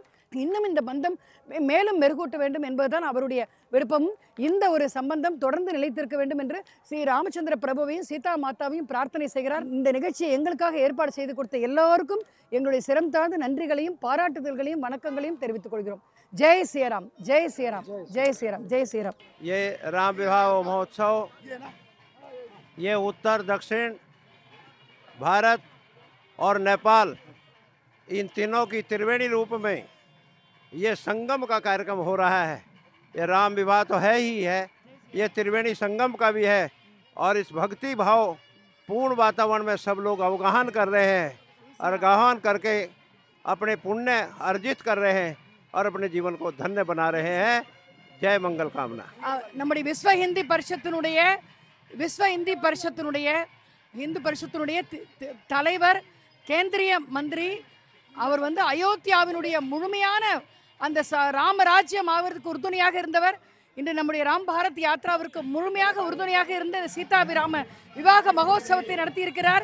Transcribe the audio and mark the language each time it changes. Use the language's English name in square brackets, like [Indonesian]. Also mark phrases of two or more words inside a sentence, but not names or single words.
[Tamil] இன்னும் இந்த பந்தம் மேலும் மெருகூட்ட வேண்டும் என்பதுதான் அவருடைய விருப்பமும். இந்த ஒரு சம்பந்தம் தொடர்ந்து நிலைத்திருக்க வேண்டும் என்று ஸ்ரீ ராமச்சந்திர பிரபுவையும் சீதா மாதாவையும் பிரார்த்தனை செய்கிறார். இந்த நிகழ்ச்சியை எங்களுக்காக ஏற்பாடு செய்து கொடுத்த எல்லாருக்கும் எங்களுடைய சிரம் தாழ்ந்த நன்றிகளையும் பாராட்டுதல்களையும் வணக்கங்களையும் தெரிவித்துக் கொள்கிறோம். [Hindi] जय सिया राम, जय सिया राम, जय सिया राम, जय सिया राम. ये राम विवाह महोत्सव ये उत्तर दक्षिण भारत और नेपाल इन तीनों की त्रिवेणी रूप में ये संगम का कार्यक्रम हो रहा है। ये राम विवाह तो है ही है, ये त्रिवेणी संगम का भी है और इस भक्ति भाव पूर्ण वातावरण में सब लोग अवगाहन कर रहे हैं और अवगाहन करके अपने पुण्य अर्जित कर रहे हैं और अपने जीवन को धन्य बना रहे हैं। जय मंगल कामना. [Tamil] நம்முடைய விஸ்வ இந்தி பரிஷத்தினுடைய தலைவர் [Hindi] केंद्रीय मंत्री [Tamil] அவர் அயோத்தியாவினுடைய முழுமையான அந்த ராமராஜ்யம் ஆவதற்கு உறுதுணையாக இருந்தவர். இன்று நம்முடைய ராம் பாரத் யாத்ராவிற்கு முழுமையாக உறுதுணையாக இருந்த சீதாபிராம விவாக மகோத்சவத்தை நடத்தியிருக்கிறார்.